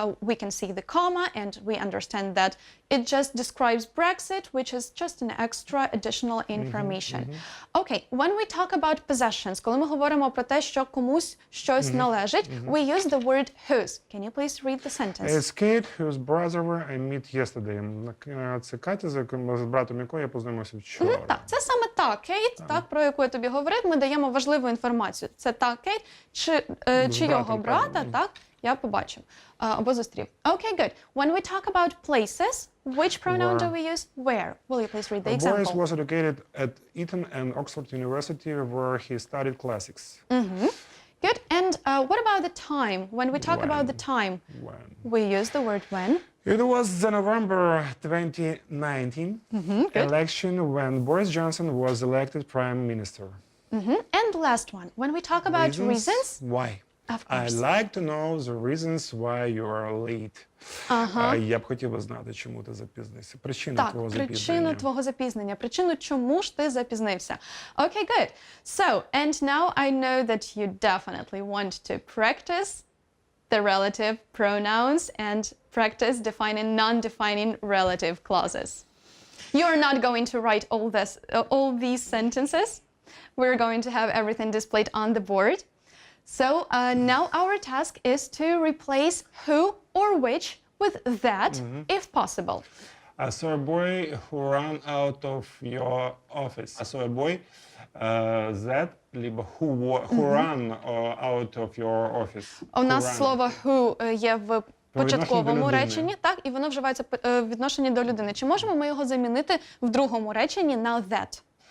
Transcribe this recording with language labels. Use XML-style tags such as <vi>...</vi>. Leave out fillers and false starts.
<en>We can see the comma and we understand that it just describes Brexit, which is just an extra additional information. Okay, when we talk about possessions,</en> <uk>коли ми говоримо про те, що комусь щось належить,</uk> <en>we use the word whose. Can you please read the sentence? It's Kate, whose brother I met yesterday.</en> <uk>Це Катя, з братом якої я познайомився вчора. Так, це саме та Кейт, так, про яку я тобі говорив. Ми даємо важливу інформацію. Це та Кейт, чи його брата, так, Я побачив або зустрів.</uk> <en>Okay, good. When we talk about places, which pronoun do we use? Where? Will you please read the example? Boris was educated at Eton and Oxford University, where he studied classics. Good. And what about the time? When we talk about the time, we use the word when. It was the November 2019 election when Boris Johnson was elected Prime Minister. And last one, when we talk about reasons, Why? of course. I'd like to know the reasons why you are late.</en> <uk>Я б хотів би знати, чому ти запізнився. Причина твого запізнення. Причину твого запізнення. Причину, чому ж ти запізнився.</uk> <en>Okay, good. So, and now I know that you definitely want to practice the relative pronouns and practice defining non-defining relative clauses. You're not going to write all these sentences. We're going to have everything displayed on the board. So now our task is to replace who or which with that, if possible. I saw a boy who ran out of your office. I saw a boy that,</en> <uk>либо</uk> <en>who ran out of your office.</en> <uk>У нас</uk> <en>Who ran.</en> <uk>слово who є в початковому людини. реченні, так, і воно вживається в відношенні до людини. Чи можемо ми його замінити в другому реченні на that?</uk>